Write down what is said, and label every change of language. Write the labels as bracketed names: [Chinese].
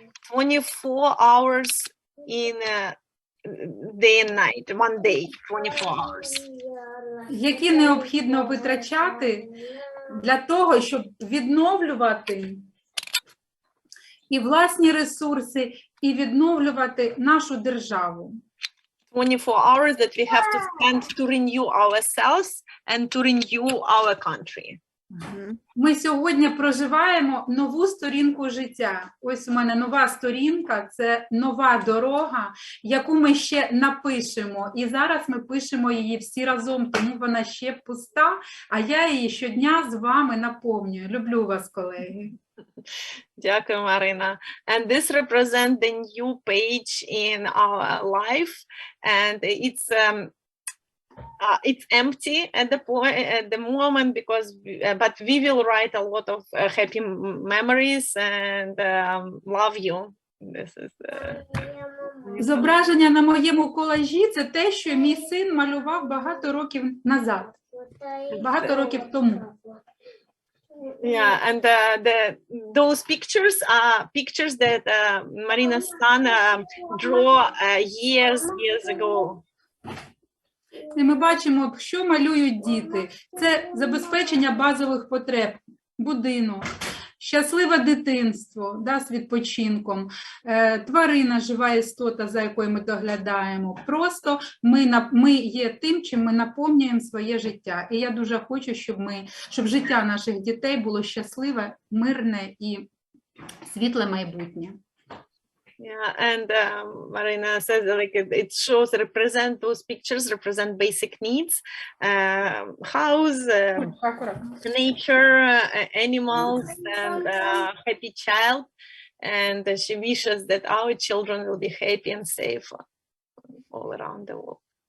[English] 24 hours in day and night, one day, 24 hours. [Ukrainian] Які необхідно витрачати для того, щоб відновлювати і власні ресурси, і відновлювати нашу державу. [English] 24 hours that we have to spend to renew ourselves and to renew our country. [Ukrainian] Ми сьогодні проживаємо нову сторінку життя. Ось у мене нова сторінка, це нова дорога, яку ми ще напишемо. І зараз ми пишемо її всі разом, тому вона ще пуста, а я її щодня з вами наповнюю. Люблю вас, колеги. Дякую, Марина. [English] And this represents the new page in our life, and it's empty at the moment because but we will write a lot of happy memories and love you. This is [Ukrainian] Зображення на моєму колажі – це те, що мій син малював багато років назад, багато років тому. [English] Yeah, and those pictures are pictures that Marina's son drew years ago. [Ukrainian] І ми бачимо, що малюють діти. Це забезпечення базових потреб, будинок, щасливе дитинство, з відпочинком, тварина, жива істота, за якою ми доглядаємо. Просто ми є тим, чим ми наповнюємо своє життя. І я дуже хочу, щоб життя наших дітей було щасливе, мирне і світле майбутнє. [English] Yeah, and Marina says like it shows those pictures represent basic needs, house, nature, animals, and happy child. And she wishes that our children will be happy and safe all around the world.